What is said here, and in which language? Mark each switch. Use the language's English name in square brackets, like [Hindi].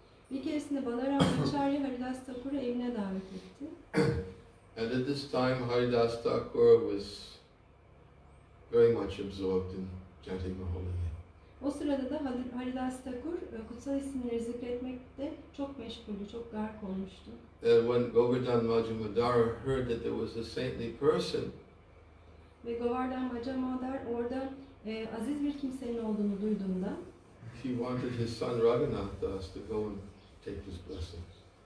[Turkish] Bir keresinde Balaramacharya Haridas Thakur'u evine davet etti. [English] And at this time Haridas Thakur was very much absorbed in chanting the holy name. [Turkish] O sırada da Haridas Thakur kutsal isimleri zikretmekte çok meşguldü, çok gark olmuştu. [English] And when Govardhan Majumdar heard that there was a saintly person, [Turkish] Ve Govardhan Majumdar orada aziz bir kimsenin olduğunu duyduğunda [English] he wanted his son Raghunath Das to go and take his blessings.